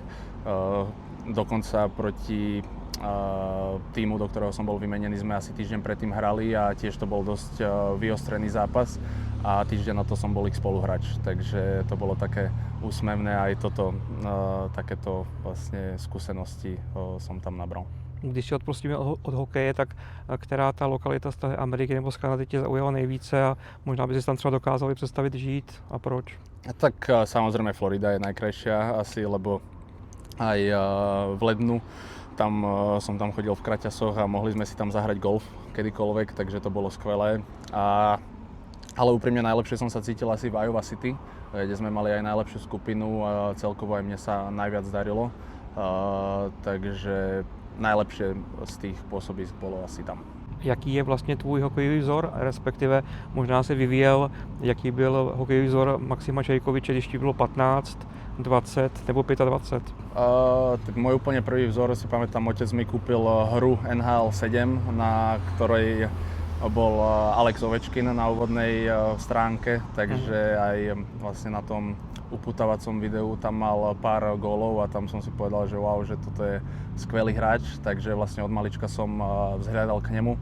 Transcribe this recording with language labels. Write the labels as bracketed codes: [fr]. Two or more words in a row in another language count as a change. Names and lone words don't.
[sk] Dokonca proti týmu, do ktorého som bol vymenený, sme asi týždeň predtým hrali a tiež to bol dosť vyostrený zápas a týždeň na to som bol ich spoluhráč, takže to bolo také úsmevné a aj takéto vlastne skúsenosti som tam nabral. [cs] Když si odpustíme od hokeje, tak která ta lokalita z té Ameriky nebo z Kanady tě zaujala nejvíce a možná by si tam třeba dokázali představit žít a proč? [sk] Tak samozrejme Florida je najkrajšia asi, lebo aj v lednu som tam chodil v kraťasoch a mohli sme si tam zahrať golf kedykoľvek, takže to bolo skvelé. Ale úprimne najlepšie som sa cítil asi v Iowa City, kde sme mali aj najlepšiu skupinu a celkovo aj mne sa najviac darilo. Takže najlepšie z tých pôsobisk bolo asi tam. [cs] Jaký je vlastně tvůj hokejový vzor, respektive možná se vyvíjel, jaký byl hokejový vzor Maxima Čejkoviče, když ti bylo 15, 20 nebo 25? [sk] Tak môj úplne prvý vzor si pamätám, otec mi kúpil hru NHL 7, na ktorej bol Alex Ovečkin na úvodnej stránke, takže aj vlastne na tom upútavacom videu tam mal pár gólov a tam som si povedal, že wow, že toto je skvelý hráč, takže vlastne od malička som vzhľadal k nemu.